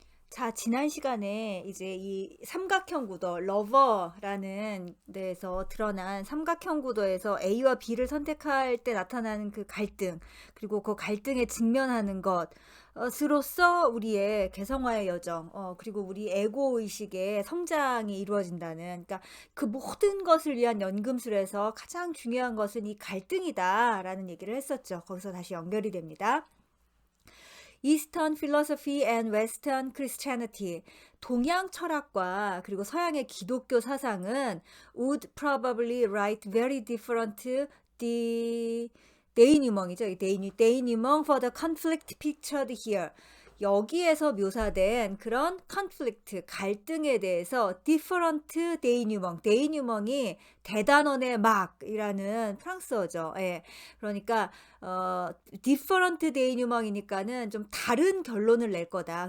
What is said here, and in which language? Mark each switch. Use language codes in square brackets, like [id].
[ko] 자, 지난 시간에 이제 이 삼각형 구도, 러버라는 데에서 드러난 삼각형 구도에서 A와 B를 선택할 때 나타나는 그 갈등, 그리고 그 갈등에 직면하는 것으로써 우리의 개성화의 여정, 그리고 우리 에고 의식의 성장이 이루어진다는, 그러니까 그 모든 것을 위한 연금술에서 가장 중요한 것은 이 갈등이다라는 얘기를 했었죠. 거기서 다시 연결이 됩니다. [en] Eastern Philosophy and Western Christianity, [ko] 동양 철학과 그리고 서양의 기독교 사상은 [en] would probably write very different the denouement이죠. denouement for the conflict pictured here. [ko] 여기에서 묘사된 그런 conflict, 갈등에 대해서 [en] different denouement, [ko] denouement이 대단원의 막이라는 프랑스어죠. 예. 그러니까 different denouement이니까는 좀 다른 결론을 낼 거다.